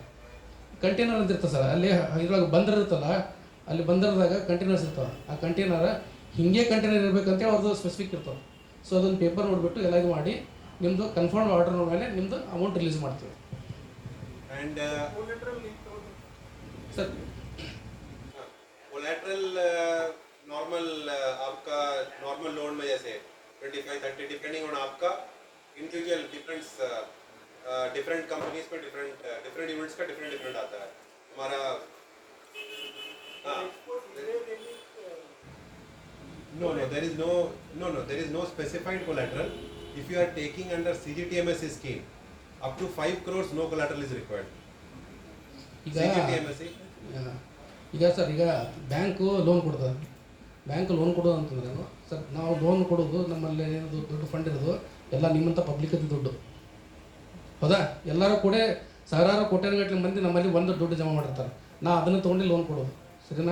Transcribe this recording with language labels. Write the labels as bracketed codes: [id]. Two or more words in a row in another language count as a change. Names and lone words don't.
[kn] ಕಂಟೈನರ್ ಅಂತ ಇರ್ತದೆ ಸರ್, ಅಲ್ಲಿ ಇದ್ರೊಳಗೆ ಬಂದರ್ ಇರ್ತಲ್ಲ, ಅಲ್ಲಿ ಬಂದರ್ದಾಗ ಕಂಟೈನರ್ಸ್ ಇರ್ತವೆ. ಆ ಕಂಟೈನರ್ ಹಿಂಗೆ ಕಂಟೈನರ್ ಇರಬೇಕಂತೇಳಿ ಅವ್ರದ್ದು ಸ್ಪೆಸಿಫಿಕ್ ಇರ್ತವೆ. ಸೊ ಅದನ್ನು ಪೇಪರ್ ನೋಡಿಬಿಟ್ಟು ಎಲ್ಲ ಇದು ಮಾಡಿ ನಿಮ್ಮದು [en] confirm order [kn] ಮೇಲೆ ನಿಮ್ಮದು [en] amount release [kn] ಮಾಡ್ತೀವಿ. ಆ್ಯಂಡ್ [hi] सर कोलैटरल नॉर्मल आपका [en] normal loan [hi] में जैसे 25-30 [en] depending on [hi] आपका इंडिविजुअल [en] different companies [hi] पे [en] different units [hi] का डिफरेंट आता है हमारा. [en] No, there is no specified collateral. If you are taking under CGTMSE scheme, up to 5 crores no collateral is required. CGTMSE. [kn] ಈಗ ಸರ್, ಈಗ [en] bank loan [kn] ಕೊಡ್ತದೆ. [en] bank loan [kn] ಕೊಡೋದು ಅಂತಂದ್ರೆ ಸರ್, ನಾವು ಲೋನ್ ಕೊಡೋದು ನಮ್ಮಲ್ಲಿ ಏನದು ದುಡ್ಡು ಫಂಡ್ ಇರೋದು ಎಲ್ಲ ನಿಮ್ಮಂಥ ಪಬ್ಲಿಕದ್ದು ದುಡ್ಡು, ಹೌದಾ? ಎಲ್ಲರೂ ಕೂಡ ಸಾವಿರಾರು ಕೋಟ್ಯಾನುಗಟ್ಟಲೆ ಮಂದಿ ನಮ್ಮಲ್ಲಿ ಒಂದು ದುಡ್ಡು ಜಮಾ ಮಾಡಿರ್ತಾರೆ. ನಾ ಅದನ್ನು ತೊಗೊಂಡು ಲೋನ್ ಕೊಡೋದು, ಸರಿನಾ?